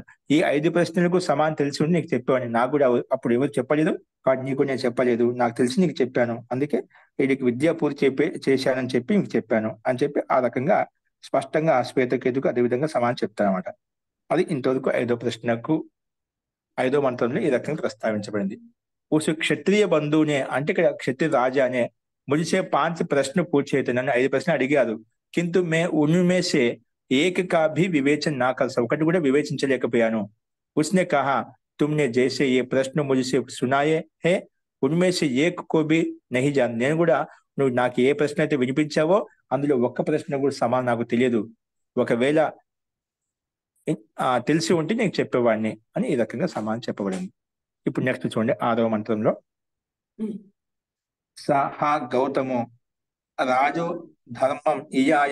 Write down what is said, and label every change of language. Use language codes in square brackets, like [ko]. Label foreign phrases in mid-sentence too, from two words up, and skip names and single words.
[te] ఈ 5 ప్రశ్నలకు సమాధానం తెలిసి ఉండి నీకు చెప్పాను. నాకు కూడా అప్పుడు ఎవరు చెప్పలేదు కాబట్టి నీకు నేను చెప్పలేదు. నాకు తెలిసి నీకు చెప్పాను. అందుకే వీడికి విద్యా పూర్తి చేశానని చెప్పి నీకు చెప్పాను అని చెప్పి ఆ రకంగా స్పష్టంగా శ్వేతకేతుకు అదే విధంగా సమాధానం చెప్తానమాట. అది ఇంతవరకు 5వ ప్రశ్నకు 5వ మంత్రంలో ఈ రకంగా ప్రస్తావించబడింది. [hi] उस क्षत्रिय बंधु ने [te] అంటే ఇక్కడ క్షత్రియ రాజా [hi] ने मुझसे 5 प्रश्न पूछे थे. [te] నన్ను 5 ప్రశ్నలు అడిగారు. [hi] किंतु मैं उनमें से एक का भी विवेचन ना कर सका [te] ఒకటి కూడా వివేచించలేకపోయాను. [hi] उसने कहा तुमने जैसे ये प्रश्न मुझसे सुनाए है उनमें से एक को भी नहीं जान [te] నేను కూడా నువ్వు నాకు ఏ ప్రశ్న అయితే వినిపించావో అందులో ఒక్క ప్రశ్న కూడా సమాధానం నాకు తెలియదు. ఒకవేళ తెలిసి ఉంటే నేను చెప్పేవాడిని అని ఈ రకంగా సమాధానం చెప్పబడింది. ఇప్పుడు నెక్స్ట్ చూడండి 6వ మంత్రంలో సహా గౌతము రాజో ధర్మం ఇయాయ